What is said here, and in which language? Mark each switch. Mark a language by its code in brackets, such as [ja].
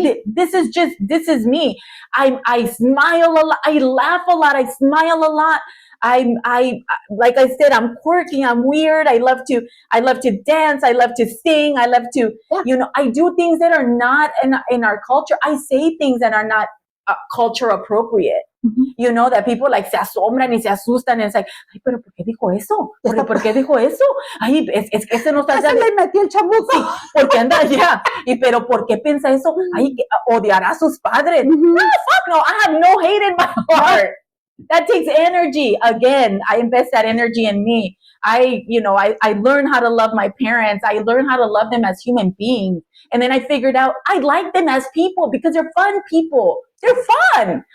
[en] This is me. I smile a lot. I laugh a lot. I smile a lot. I like I said, I'm quirky. I'm weird. I love to dance. I love to sing. I love to, I do things that are not in our culture. I say things that are not culture appropriate. Mm-hmm. That people like [es] se asombran y se asustan, [en] and it's like, [es] ay, pero ¿por qué dijo eso? ¿Por qué dijo eso? Ay, es que ese no está... Se le metió el chamuco. Sí, porque anda allá. Y pero ¿por qué piensa eso? Ay, odiará a sus padres. [en] Mm-hmm. No, fuck no, I have no hate in my heart. That takes energy. Again, I invest that energy in me. I learned how to love my parents. I learned how to love them as human beings. And then I figured out I like them as people because they're fun people. They're fun.